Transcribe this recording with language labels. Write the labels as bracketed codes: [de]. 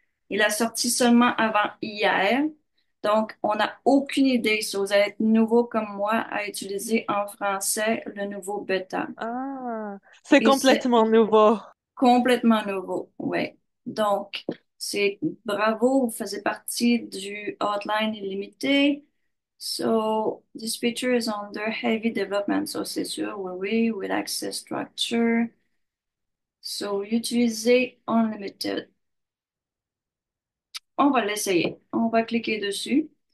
[fr] Il a sorti seulement avant hier. Donc, on n'a aucune idée si vous allez être nouveau comme moi à utiliser en français le nouveau bêta. Ah, c'est Et c'est complètement nouveau. complètement nouveau, oui. Donc, c'est bravo, vous faisiez partie du Outline illimité. [en] So, this feature is under heavy development. [fr] So, c'est sûr, oui, oui, [en] with access structure. [fr] So, utiliser Unlimited. On va l'essayer. On va cliquer dessus.